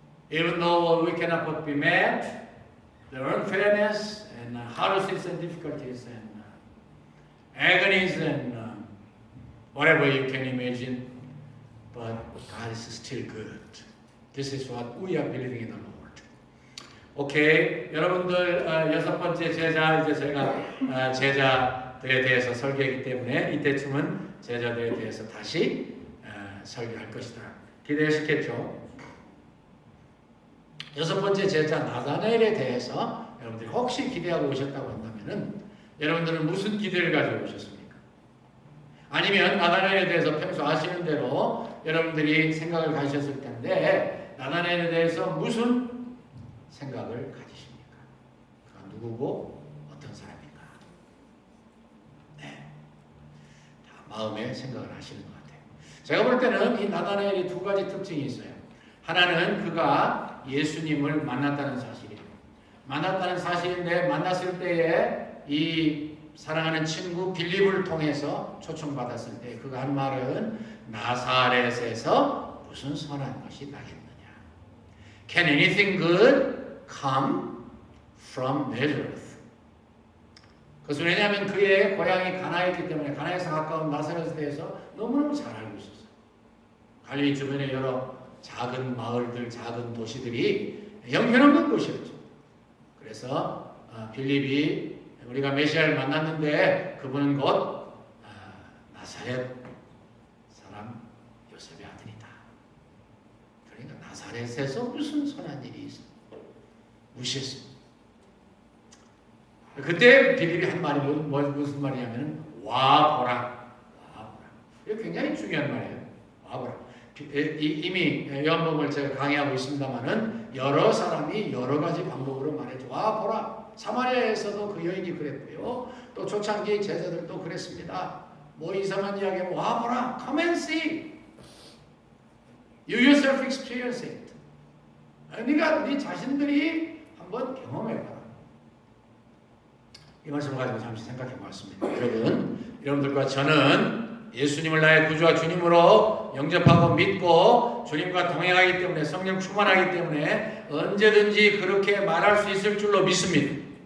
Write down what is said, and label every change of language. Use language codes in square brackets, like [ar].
[en] Even though we cannot but be mad, there are unfairness and hardships and difficulties and agonies and whatever you can imagine, but God is still good. This is what we are believing in the Lord. [ko] 오케이, 여러분들 여섯 번째 제자, 이제 제가 제자들에 대해서 설교했기 때문에 이때쯤은 제자들에 대해서 다시 설교할 것이다. 기대하셨겠죠? 여섯 번째 제자 나다나엘에 대해서 여러분들이 혹시 기대하고 오셨다고 한다면은 여러분들은 무슨 기대를 가지고 오셨습니까? 아니면 나다나엘에 대해서 평소 아시는 대로 여러분들이 생각을 가지셨을 텐데 나다나엘에 대해서 무슨 생각을 가지십니까? 그가 누구고 어떤 사람인가? 네, 다 마음에 생각을 하시는 것 같아요. 제가 볼 때는 이 나다나엘이 두 가지 특징이 있어요. 하나는 그가 예수님을 만났다는 사실이에요. 만났다는 사실인데 만났을 때에 이 사랑하는 친구 빌립을 통해서 초청받았을 때 그가 한 말은 나사렛에서 무슨 선한 것이 나겠느냐. [en] Can anything good come from Nazareth? [ko] 그것은 왜냐하면 그의 고향이 가나였기 때문에 가나에서 가까운 나사렛에 대해서 너무너무 잘 알고 있었어요. 갈릴리 주변에 여러 작은 마을들, 작은 도시들이 형편없는 곳이었죠. 그래서 빌립이 우리가 메시아를 만났는데 그분은 곧 나사렛 사람 요셉의 아들이다. 그러니까 나사렛에서 무슨 선한 일이 있어? 무시했습니다. 그때 빌립이 한 말이 무슨 말이냐면 와 보라. 이게 굉장히 중요한 말이에요. 와 보라. 이미 요한복음을 제가 강의하고 있습니다만은 여러 사람이 여러 가지 방법으로 말해줘. 와 보라, 사마리아에서도 그 여인이 그랬고요. 또 초창기 제자들도 그랬습니다. 뭐 이상한 이야기하면 와 보라, [en] come and see. You yourself experience it. [ko] 그러니까 네 자신들이 한번 경험해봐라. 이 말씀을 가지고 잠시 생각해 보았습니다. 여러분들과 저는 예수님을 나의 구주와 주님으로 영접하고 믿고 주님과 동행하기 때문에, 성령 충만하기 때문에 언제든지 그렇게 말할 수 있을 줄로 믿습니다.